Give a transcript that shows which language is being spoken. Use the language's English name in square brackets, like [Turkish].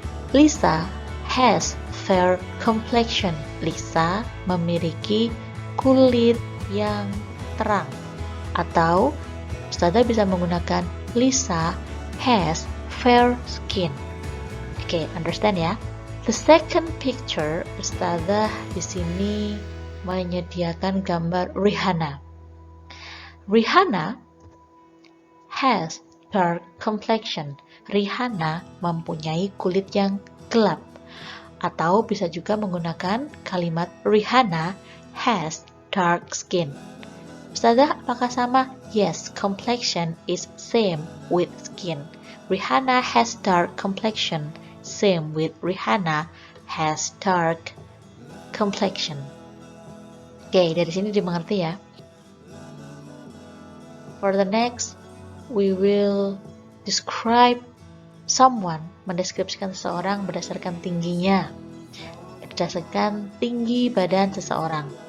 [English] Lisa has fair complexion. [Indonesian] Lisa memiliki kulit yang terang. Atau Ustazah bisa menggunakan [English] Lisa has fair skin. [Indonesian] Oke, understand ya? [English] The second picture [Indonesian] Ustazah di sini menyediakan gambar Rihanna. [English] Rihanna has dark complexion. [Indonesian] Rihanna mempunyai kulit yang gelap. Atau bisa juga menggunakan kalimat [English] Rihanna has dark skin. [Indonesian] Ustazah, apakah sama? [English] Yes, complexion is same with skin. Rihanna has dark complexion. Same with Rihanna has dark complexion. [Indonesian] Oke, dari sini dimengerti ya. [English] For the next, we will describe someone, [Indonesian] mendeskripsikan seseorang berdasarkan tingginya, berdasarkan tinggi badan seseorang.